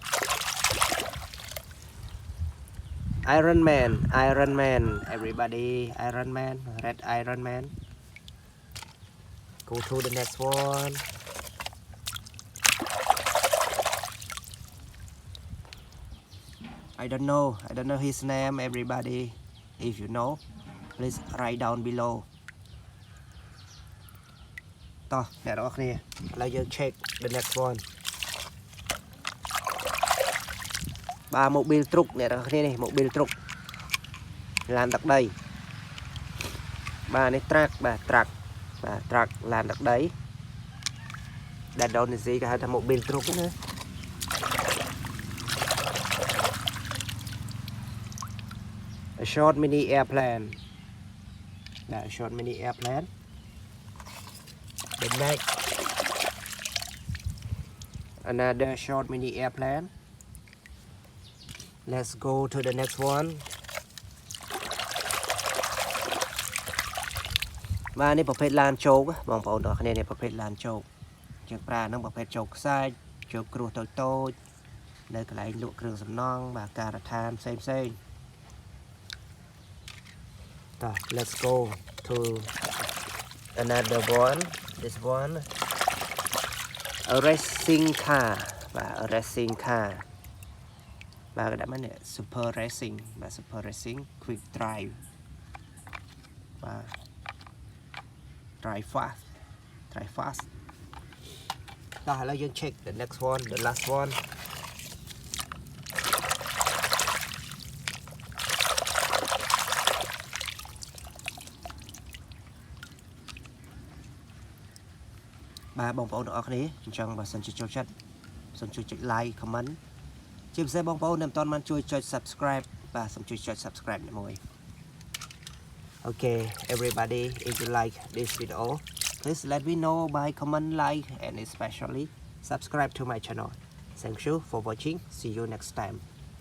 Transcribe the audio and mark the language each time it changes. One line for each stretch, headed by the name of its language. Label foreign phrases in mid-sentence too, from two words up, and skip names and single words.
English: Iron Man, everybody, Iron Man, red Iron Man. Go to the next one. I don't know his name, everybody. If you know, please write down below.
Khmer: តោះអ្នកទាំងអស់គ្នាឥឡូវយើង
English: check the next one
Khmer: បាទ Mobil Truk អ្នកទាំងអស់គ្នានេះ Mobil Truk ឡានទឹកដីបាទនេះ Truk បាទ Truk បាទ Truk ឡានទឹកដីដែលដូនេស៊ីគេហៅថា Mobil Truk ណា
English: A short mini airplane បាទ short mini airplane The next another short mini airplane. Let's go to the next one.
Khmer: បាទនេះប្រភេទឡានជោគបងប្អូនទាំងគ្នានេះប្រភេទឡានជោគយើងប្រើនឹងប្រភេទជោគខ្សាច់ជោគគ្រួសតូចនៅកន្លែងលក់គ្រឿងសំណង់បាទការដ្ឋានផ្សេងតោះ
English: Let's go to another one. This one a racing car បាទ racing car
Khmer: បាទគេដាក់មកនេះ
English: super racing បាទ super racing quick drive បាទ drive fast
Khmer: តោះឥឡូវយើង
English: check the next one the last one
Khmer: បាទបងប្អូនទាំងអស់គ្នាអញ្ចឹងបើសិនជាចូលចិត្តសូមជួយចុច
English: like comment
Khmer: ជាពិសេសបងប្អូនដែលមិនទាន់បានជួយចុច subscribe បាទសូមជួយចុច subscribe មួយ
English: Okay everybody if you like this video please let me know by comment like and especially subscribe to my channel. Thank you for watching. See you next time.